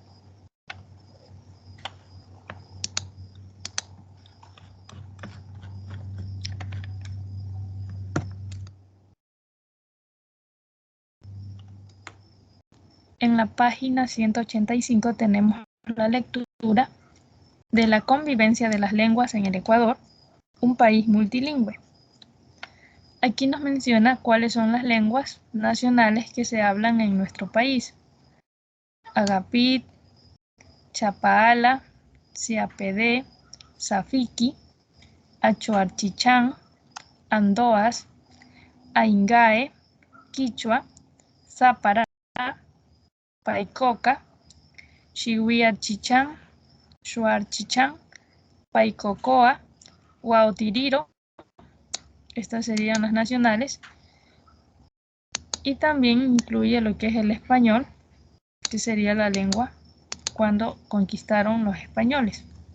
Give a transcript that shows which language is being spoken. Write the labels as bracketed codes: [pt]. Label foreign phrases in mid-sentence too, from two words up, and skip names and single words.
[es] En la página 185 tenemos la lectura de la convivencia de las lenguas en el Ecuador, un país multilingüe. Aquí nos menciona cuáles son las lenguas nacionales que se hablan en nuestro país: Agapit, Chapala, Siapedé, Safiqui, Achuarchichán, Andoas, Aingae, Quichua, Zápara, Paicoca, Chihuiachichán, Xuarchichán, Paicocoa, Huautiriro. Estas serían las nacionales. Y también incluye lo que es el español, que sería la lengua cuando conquistaron los españoles.